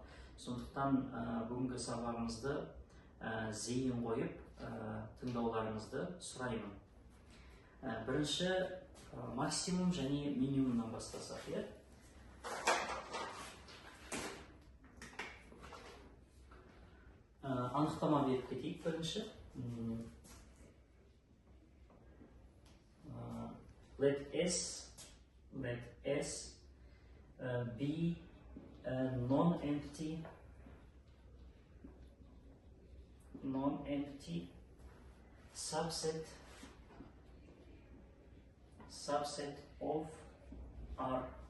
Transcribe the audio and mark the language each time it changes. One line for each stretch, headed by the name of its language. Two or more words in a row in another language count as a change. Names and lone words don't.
Kazakh: Сондықтан бүгінгі сабағымызды зейін қойып тыңдауларыңызды сұраймын. Бірінші максимум және минимумнан бастасақ, анықтама беріп кетейік.
English: Бірінші let S be a non-empty subset of R.